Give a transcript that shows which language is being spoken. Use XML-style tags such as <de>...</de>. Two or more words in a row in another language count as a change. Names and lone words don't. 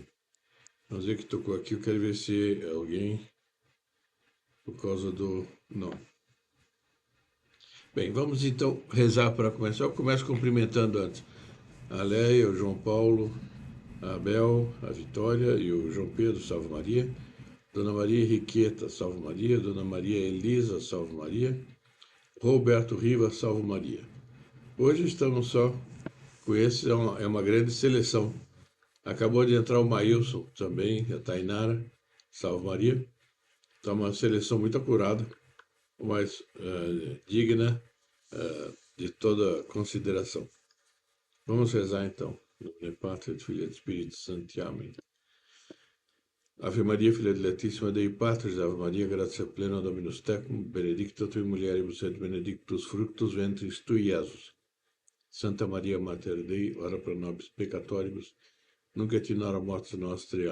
<pt>Vamos ver que tocou aqui, eu quero ver se é alguém por causa do... Não. Bem, vamos então rezar para começar. Eu começo cumprimentando antes a Leia, o João Paulo, a Abel, a Vitória e o João Pedro, salve Maria. Dona Maria Henriqueta, salve Maria. Dona Maria Elisa, salve Maria. Roberto Rivas, salve Maria. Hoje estamos só com esse, é uma grande seleção. Acabou de entrar o Maílson também, a Tainara, salve Maria. Está uma seleção muito apurada, mas digna de toda consideração. Vamos rezar então. No nome do Pátria, do Filho e do Espírito Santo. Amém.</pt> <la>Ave Maria, filha de Letíssima Dei Patris, Ave Maria, gratia plena Dominus tecum, benedicta tui mulieribus et benedictus fructus ventris tui, Iesus. Santa Maria, Mater Dei, ora pro nobis peccatoribus, nunc et in hora mortis nostri.</la>